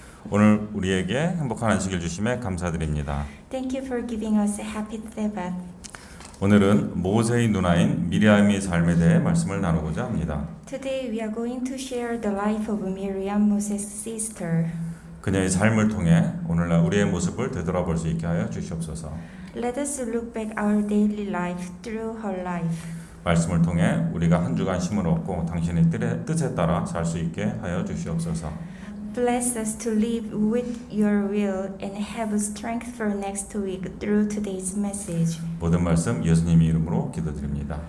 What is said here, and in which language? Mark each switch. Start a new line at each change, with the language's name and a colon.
Korean: 오늘 우리에게 행복한 안식일 주심에 감사드립니다.
English: thank you for giving us a happy Sabbath.
Korean: 오늘은 모세의 누나인 미리암의 삶에 대해 말씀을 나누고자 합니다.
English: Today we are going to share the life of Miriam, Moses' sister.
Korean: 그녀의 삶을 통해 오늘날 우리의 모습을 되돌아볼 수 있게 하여 주시옵소서.
English: Let us look back our daily life through her life.
Korean: 말씀을 통해 우리가 한 주간 쉼을 얻고 당신의 뜻에 따라 살 수 있게 하여 주시옵소서.
English: Bless us to live with your will and have strength for next week through today's message.
Korean: 모든 말씀 예수님의 이름으로 기도드립니다.